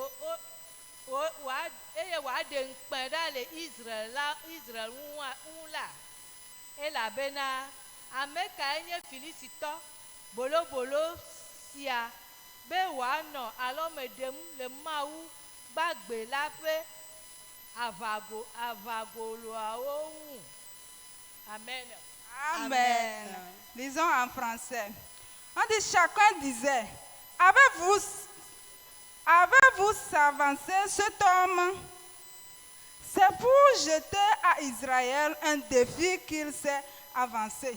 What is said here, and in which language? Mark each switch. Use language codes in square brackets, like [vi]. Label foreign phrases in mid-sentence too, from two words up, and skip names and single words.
[ee] eye wade nkpe ɖa le Israel ŋu la elabena ame kae nye Filistitɔ bolobolo sia be wòanɔ alɔme ɖem le Mawu gbagbe la ƒe avagoloawo ŋu. Amen. [fr] Amen. Lisons en français. On dit, chacun disait, avez-vous avancé cet homme? C'est pour jeter à Israël un défi qu'il s'est avancé.